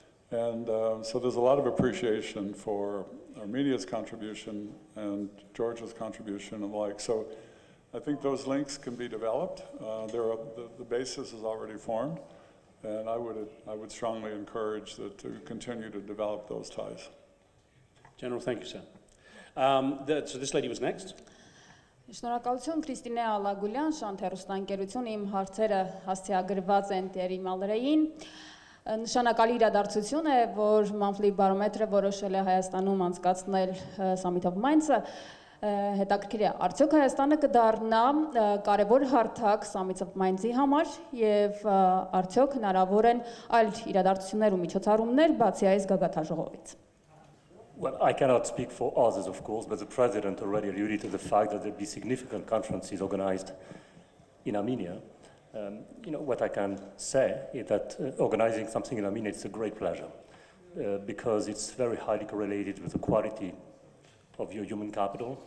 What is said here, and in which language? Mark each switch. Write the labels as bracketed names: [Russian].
[English] And so there's a lot of appreciation for Armenia's contribution and Georgia's contribution and alike. So I think those links can be developed. The basis is already formed, and I would strongly encourage that to continue to develop those ties. General, thank you, sir. So this lady was next. [Armenian] Շնորհակալություն Քրիստինե Ալագուլյան, Շանթերուստանկերություն, իմ հարցերը հասցեագրված են Թիերի Մալըրեին։ Նշանակալի իրադարձություն է, որ Monthly Barometer-ը որոշել է Հայաստանում անցկացնել Summit of Minds-ը, հետաքրքիր է, արդյոք Հայաստանը կդառնա կարևոր հարթակ Summit of Minds-ի համար եւ արդյոք հնարավոր են այլ իրադարձություններ ու միջոցառումներ բացի այս գագաթնաժողովից։ [English] Well, I cannot speak for others, of course, but the President already alluded to the fact that there will be significant conferences organized in Armenia. What I can say is that organizing something in Armenia is a great pleasure because it's very highly correlated with the quality of your human capital.